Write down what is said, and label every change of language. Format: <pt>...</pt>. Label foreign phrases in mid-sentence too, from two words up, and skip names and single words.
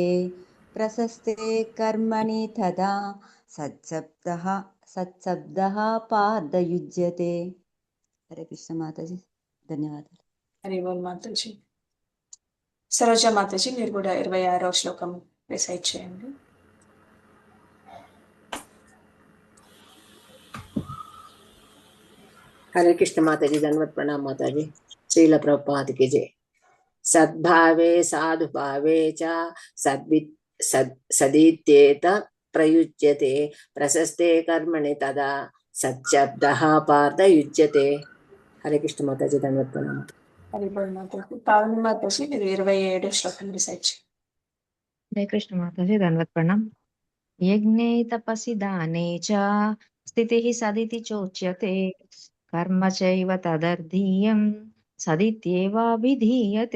<sa>ప్రశస్తే కర్మణి తదా సత్శబ్దః పార్థయుజ్యతే.</sa> <te>హరే కృష్ణ మాతాజీ, ధన్యవాదాలు. హరి ఓం మాతాజీ. సరోజ మాతాజీ మీరు కూడా 26వ శ్లోకం రిసైట్ చేయండి.</te> <hi>हरे कृष्ण माताजी, धन्यवाद प्रणाम माताजी। श्रील प्रभुपाद की जय।</hi> <sa>सद्भावे साधुभावे च सदित्येत प्रयुज्यते। प्रशस्ते कर्मणि तदा सच्चब्दः पार्थयुज्यते।</sa> <hi>हरे कृष्ण माताजी, धन्यवाद प्रणाम।</hi> <te>హరి బోల్ మాతాజీ. పావని మాతాజీ మీరు 27వ శ్లోకం రిసైట్ చేయండి. హరే కృష్ణ మాతాజీ, ధన్యవాద ప్రణామ్.</te> <sa>యజ్ఞే తపసి దానే చ స్థితిః సదితి చోచ్యతే. కర్మ చైవ తదర్థీయం సదిత్యేవాభిధీయతే.</sa>